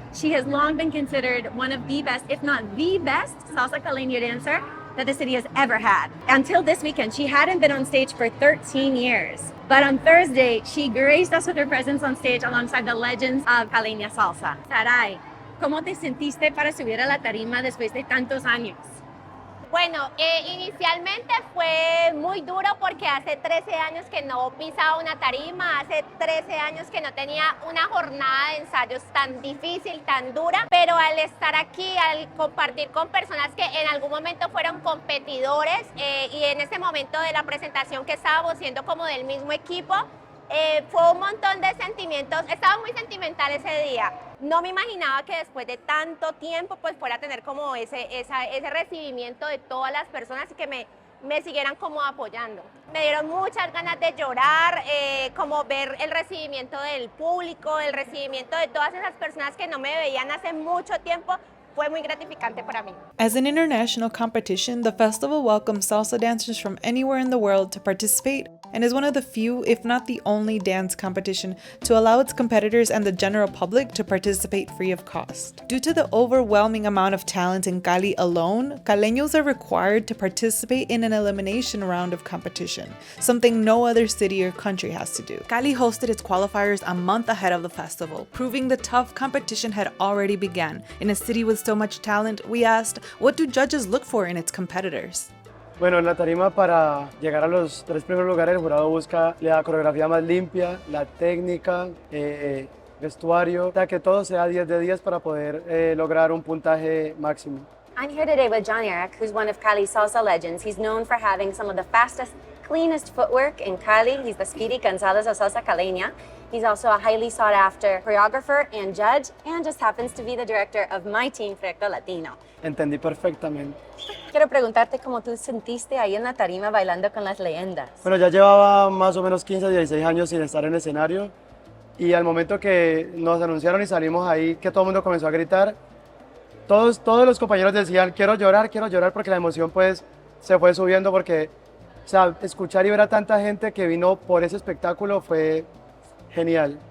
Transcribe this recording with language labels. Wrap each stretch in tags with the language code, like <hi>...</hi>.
<en>She has long been considered one of the best, if not the best, salsa caleña dancer that the city has ever had. Until this weekend, she hadn't been on stage for 13 years. But on Thursday, she graced us with her presence on stage alongside the legends of caleña salsa.</en> <es>Saray, ¿cómo te sentiste para subir a la tarima después de tantos años? Bueno, inicialmente fue muy duro porque hace 13 años que no pisaba una tarima, hace 13 años que no tenía una jornada de ensayos tan difícil, tan dura, pero al estar aquí, al compartir con personas que en algún momento fueron competidores y en ese momento de la presentación que estábamos siendo como del mismo equipo, fue un montón de sentimientos, estaba muy sentimental ese día. No me imaginaba que después de tanto tiempo pues fuera a tener como ese recibimiento de todas las personas y que me siguieran como apoyando. Me dieron muchas ganas de llorar, como ver el recibimiento del público, el recibimiento de todas esas personas que no me veían hace mucho tiempo. Fue muy gratificante para mí.</es> <en>As an international competition, the festival welcomes salsa dancers from anywhere in the world to participate and is one of the few, if not the only, dance competition to allow its competitors and the general public to participate free of cost. Due to the overwhelming amount of talent in Cali alone, Caleños are required to participate in an elimination round of competition, something no other city or country has to do. Cali hosted its qualifiers a month ahead of the festival, proving the tough competition had already begun. In a city with so much talent, we asked, what do judges look for in its competitors?</en> <es>Bueno, en la tarima para llegar a los 3 primeros lugares el jurado busca la coreografía más limpia, la técnica, vestuario, que todo sea 10 de 10 para poder lograr un puntaje máximo.</es> <en>I'm here today with Jhon, Erik, who's one of Cali Salsa legends. He's known for having some of the fastest, cleanest footwork in Cali. He's the speedy Gonzalez of Salsa Caleña. He's also a highly sought after choreographer and judge, and just happens to be the director of my team, Proyecto Latino.</en> <es>Entendí perfectamente. Quiero preguntarte cómo tú sentiste ahí en la tarima bailando con las leyendas. Bueno, ya llevaba más o menos 15, 16 años sin estar en escenario y al momento que nos anunciaron y salimos ahí, que todo el mundo comenzó a gritar, todos los compañeros decían, quiero llorar porque la emoción pues se fue subiendo porque, o sea, escuchar y ver a tanta gente que vino por ese espectáculo fue genial.</es>